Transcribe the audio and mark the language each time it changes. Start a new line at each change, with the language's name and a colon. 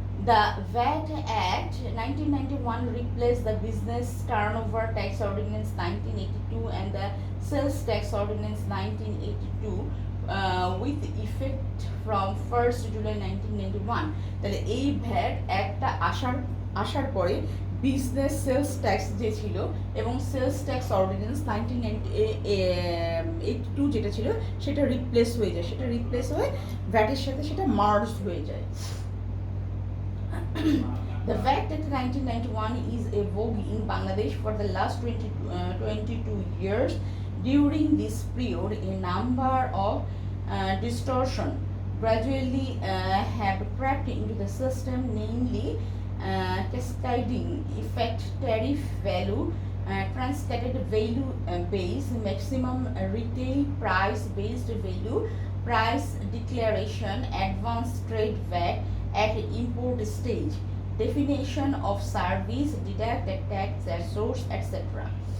English: The VAT Act 1991 replaced the Business Turnover Tax Ordinance 1982 and the Sales Tax Ordinance 1982 with effect from 1st July 1991.
Bangla: তাহলে এই VAT একটা আসার পরে business sales tax যে ছিল এবং সেলস ট্যাক্স অর্ডিন্যান্স 1982 যেটা ছিল সেটা রিপ্লেস হয়ে যায়, ভ্যাটের সাথে সেটা মার্জ হয়ে যায়।
English: The VAT Act 1991 is a vogue in Bangladesh for the last 22 years. During this period, a number of distortion gradually have crept into the system, namely cascading effect, tariff value, transcaded value base, maximum retail price based value, price declaration, advanced trade VAT at import stage, definition of service, deducted tax at source, etc.